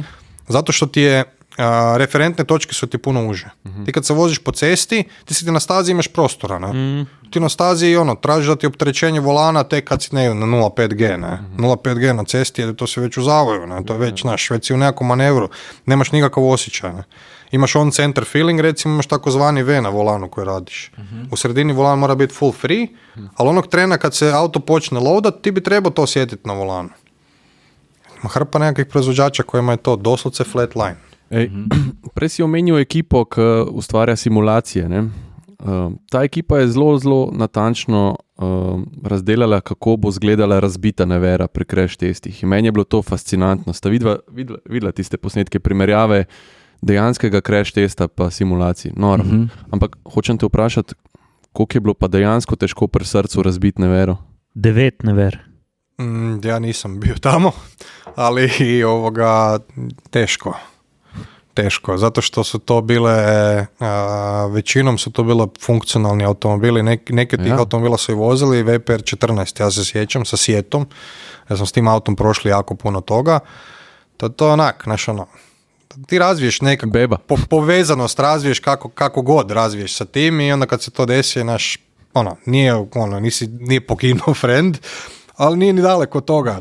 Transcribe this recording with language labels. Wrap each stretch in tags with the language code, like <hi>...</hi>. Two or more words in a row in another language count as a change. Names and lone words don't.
<hr>Zato što ti je referentne točke su ti puno uže. Ti kad se voziš po cesti, ti na stazi imaš prostora. Ne? Ti na stazi tražiš da ti opterećenje volana tek kad si na 0,5G. Ne? 0,5G na cesti, jer to se već u zavoju. Ne? To je već si u nekakvom manevru. Nemaš nikakav osjećaj. Ne? Imaš</hr> <en>on center feeling,</en> <hr>recimo imaš takozvani V na volanu koji radiš. U sredini volan mora biti</hr> <en>full free,</en> <hr>ali onog trena kad se auto počne loadat, ti bi trebao to osjetiti na volanu. Hrpa nekakvih proizvođača kojima je to doslovce</hr> <en>flat line.</en> <sl>Prej si omenil ekipo, ki ustvarja simulacije. Ne? Ta ekipa je zelo natančno razdelala, kako bo izgledala razbita nevera pri crash testih. In meni je bilo to fascinantno. Sta videla tiste posnetke primerjave dejanskega crash testa pa simulacij. Noro. Ampak hočem te vprašati, koliko je bilo pa dejansko težko pri srcu razbiti nevero? 9 never.</sl> <hr>Ja nisam bio tamo, ali teško, zato što su to bile, većinom su to bile funkcionalni automobili, neki od tih automobila su i vozili, VPR 14, ja se sjećam, sa Sjetom, ja sam s tim autom prošli jako puno toga, to onak, ti razviješ nekako povezanost, razviješ kako god razviješ sa tim i onda kad se to desi, nije pokinuo friend, ali nije ni daleko od toga.</hr>